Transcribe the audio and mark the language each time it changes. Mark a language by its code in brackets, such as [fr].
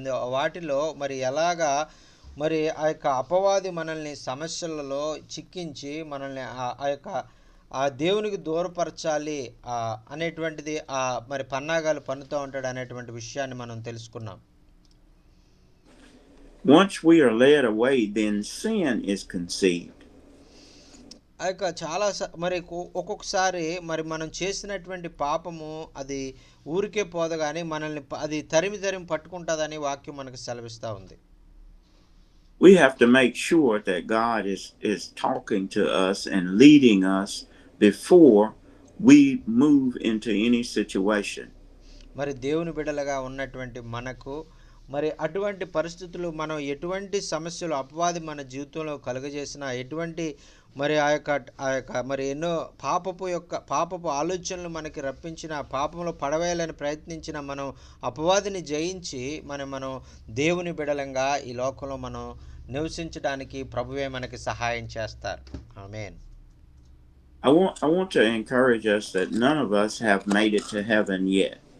[te] వాటిలో మరి ఎలాగా మరి ఆ యొక్క అపవాది మనల్ని సమస్యలలో చిక్కించి మనల్ని ఆ దేవునికి దూరపరచాలి అనేటువంటిది మరి పన్నాగాలు పన్నుతూ ఉంటాడు అనేటువంటి విషయాన్ని మనం తెలుసుకున్నాం. [en] Once we are led away, then sin is conceived. [te] ఆ యొక్క మరి ఒక్కొక్కసారి మరి మనం చేసినటువంటి పాపము అది ఊరికే పోదు కానీ మనల్ని అది తరిమి పట్టుకుంటుందని వాక్యం మనకు సెలవిస్తూ ఉంది. [en] We have to make sure that God is talking to us and leading us before we move into any situation. [te] మరి దేవుని బిడ్డలుగా ఉన్నటువంటి మనకు మరి అటువంటి పరిస్థితులు మనం ఎటువంటి సమస్యలు అపవాది మన జీవితంలో కలుగజేసినా ఎటువంటి మరి ఆ యొక్క మరి ఎన్నో పాపపు ఆలోచనలు మనకి రప్పించిన పాపంలో పడవేయాలని ప్రయత్నించిన మనం అపవాదిని జయించి మనం దేవుని బిడలంగా ఈ లోకంలో మనం నివసించడానికి ప్రభువే మనకి సహాయం చేస్తారు. ఆమేన్. [en] I want to encourage us that none of us have made it to heaven yet.